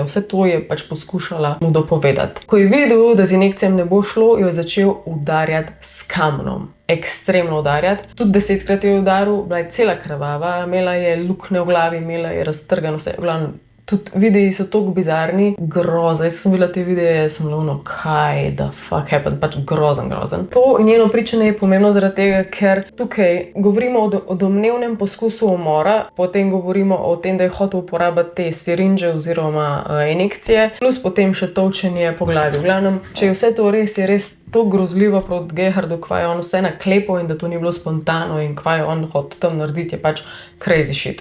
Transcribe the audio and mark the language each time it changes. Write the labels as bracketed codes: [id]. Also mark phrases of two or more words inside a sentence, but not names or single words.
[sl] Vse to je pač poskušala mu dopovedati. Ko je videl, da z injekcijami ne bo šlo, jo je začel udarjati s kamnom. Ekstremno udarjati. Tudi 10krat jo je udaril, bila je cela krvava, imela je luknje v glavi, imela je raztrgano vse. V glavnem, tudi videi so toliko bizarni, groza. Jaz sem videla te videe, sem lovno, kaj [en] the fuck happened, [sl] pač grozen. To njeno pričanje je pomembno zaradi tega, ker tukaj govorimo o domnevnem poskusu umora, potem govorimo o tem, da je hotel uporabiti te sirinže oziroma injekcije, plus potem še tolčenje po glavi. V glavnem, če je vse to res, je res to grozljivo proti Gerhardu, kva je on vse naklepal in da to ni bilo spontano in kva je on hotel tam narediti, je pač [en] crazy shit.